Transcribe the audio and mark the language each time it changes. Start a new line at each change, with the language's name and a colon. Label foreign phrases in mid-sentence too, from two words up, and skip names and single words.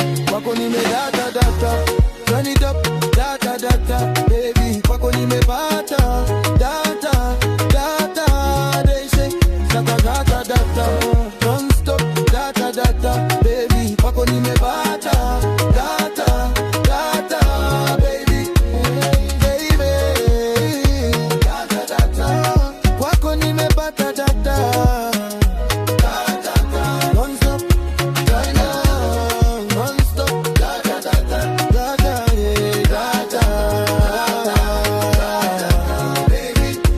Swahili: Kwako nimedata, data.
English: Turn it up, data, data, baby.
Swahili: Kwako nimepata, data, data.
English: They say, data, data, data. Non-stop, data, data, baby.
Swahili: Kwako nimepata,
English: data, data, baby. Baby. Data, data.
Swahili: Kwako nimepata,
English: data. Non-stop, data, non-stop, data, data, data, yeah, data, data, baby.